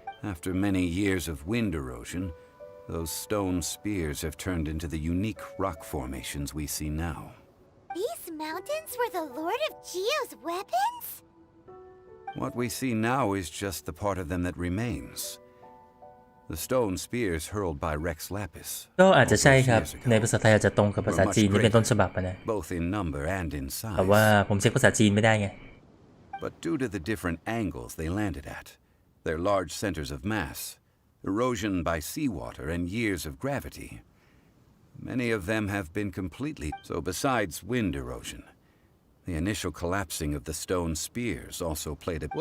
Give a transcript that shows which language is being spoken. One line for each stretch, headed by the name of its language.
English: After many years of wind erosion, those stone spears have turned into the unique rock formations we see now. These mountains were the Lord of Geo's weapons? What we see now is just the part of them that remains. The stone spears hurled by Rex Lapis.
Thai: ก็อาจจะใช่ครับในภาษาไทยอาจจะตรงกับภาษาจีนที่เป็นต้นฉบับนะ
English: both in number and in
Thai: แต่
English: size.
Thai: ว่าผมเช็คภาษาจีนไม่ได้ไง
English: But due to the different angles they landed at, their large centers of mass, erosion by seawater, and years of gravity, many of them have been completely... So besides wind erosion, the initial collapsing of the stone spears also played a...